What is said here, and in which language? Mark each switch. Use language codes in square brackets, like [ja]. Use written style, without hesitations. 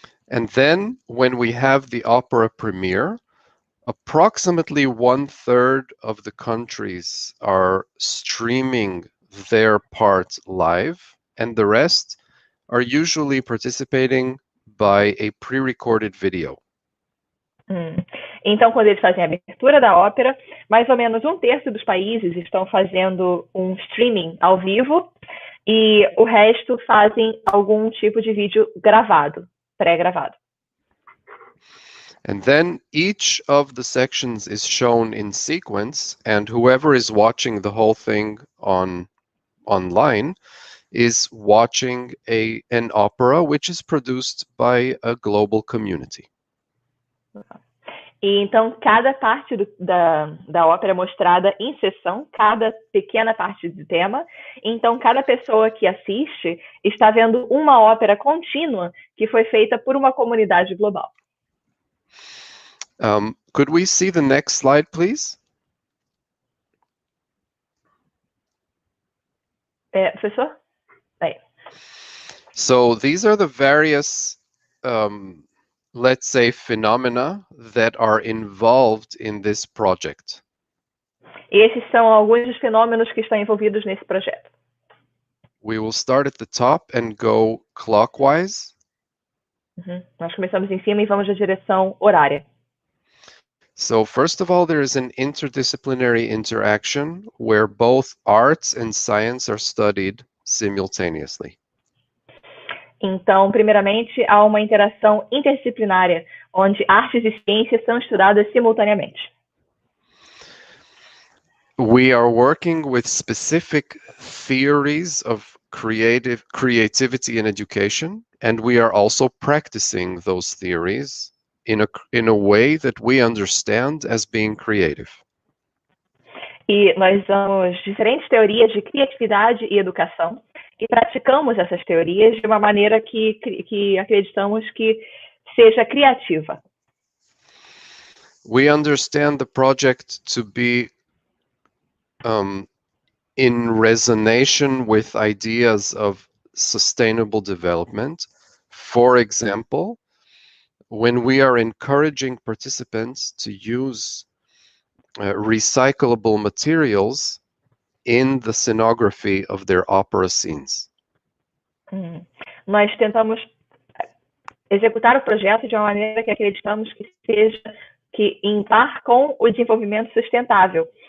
[en] And then, when we have the opera premiere, approximately 1/3 of the countries are streaming their part live, and the rest are usually participating by a pre-recorded video. [pt] Então, quando eles fazem a abertura da ópera, mais ou menos 1/3 dos países estão fazendo um streaming ao vivo e o resto fazem algum tipo de vídeo gravado, pré-gravado. [en] And then each of the sections is shown in sequence, and whoever is watching the whole thing online is watching an opera which is produced by a global community. [pt] E então, cada parte da ópera é mostrada em sessão, cada pequena parte do tema. Então, cada pessoa que assiste está vendo uma ópera contínua que foi feita por uma comunidade global. [en] Could we see the next slide, please? [pt] Professor? Aí. [en] So these are the various, let's say, phenomena that are involved in this project. [pt] E esses são alguns dos fenômenos que estão envolvidos nesse projeto. [en] We will start at the top and go clockwise. [pt] Nós começamos em cima e vamos na direção horária. [en] So first of all, there is an interdisciplinary interaction where both arts and science are studied simultaneously. [pt] Então, primeiramente, há uma interação interdisciplinária, onde artes e ciências são estudadas simultaneamente. [en] We are working with specific theories of creativity in education, and we are also practicing those theories in a way that we understand as being creative. [pt] E nós usamos diferentes teorias de criatividade e educação e praticamos essas teorias de uma maneira que acreditamos que seja criativa. [en] We understand the project to be in resonation with ideas of sustainable development. For example, when we are encouraging participants to use recyclable materials in the scenography of their opera scenes. [pt] Nós tentamos executar o projeto de uma maneira que acreditamos que seja em par com o desenvolvimento sustentável.